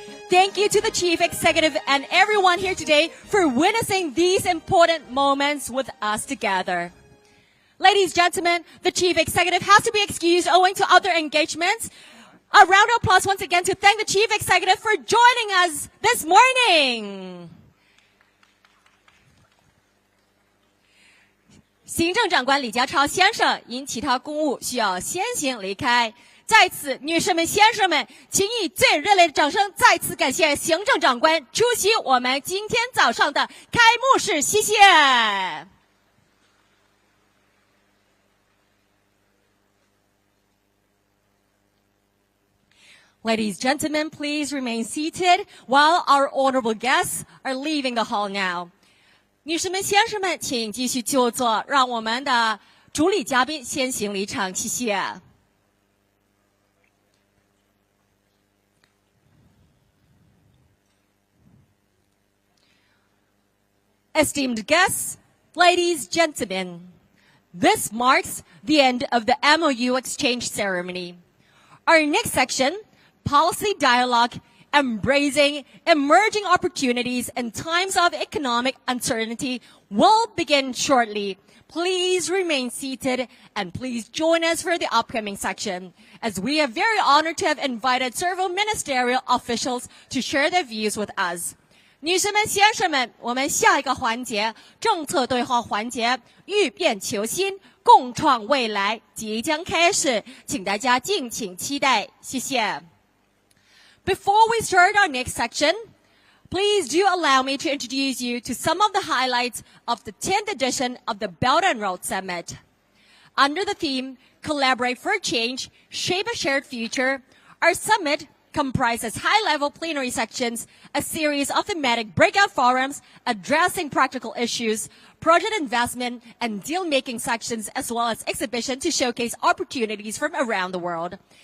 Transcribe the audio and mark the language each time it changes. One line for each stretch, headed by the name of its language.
English: Thank you to the Chief Executive and everyone here today for witnessing these important moments with us together. Ladies and gentlemen, the Chief Executive has to be excused owing to other engagements. A round of applause once again to thank the Chief Executive for joining us this morning.
Chinese: 行政长官李家超先生因其他公务需要先行离开。在此，女士们、先生们，请以最热烈的掌声再次感谢行政长官出席我们今天早上的开幕式，谢谢。
English: Ladies and gentlemen, please remain seated while our honorable guests are leaving the hall now.
Chinese: 女士们、先生们，请继续就座，让我们的主礼嘉宾先行离场，谢谢。
English: Esteemed guests, ladies and gentlemen, this marks the end of the MOU exchange ceremony. Our next section, Policy Dialogue, Embracing Emerging Opportunities in Times of Economic Uncertainty, will begin shortly. Please remain seated and please join us for the upcoming section, as we are very honored to have invited several ministerial officials to share their views with us.
Chinese: 女士们、先生们，我们下一个环节政策对话环节，预变求新，共创未来即将开始，请大家敬请期待，谢谢。
English: Before we start our next section, please do allow me to introduce you to some of the highlights of the 10th edition of the Belt and Road Summit. Under the theme, Collaborate for Change, Shape a Shared Future, our summit comprises high-level plenary sections, a series of thematic breakout forums addressing practical issues, project investment, and deal-making sections, as well as exhibition to showcase opportunities from around the world.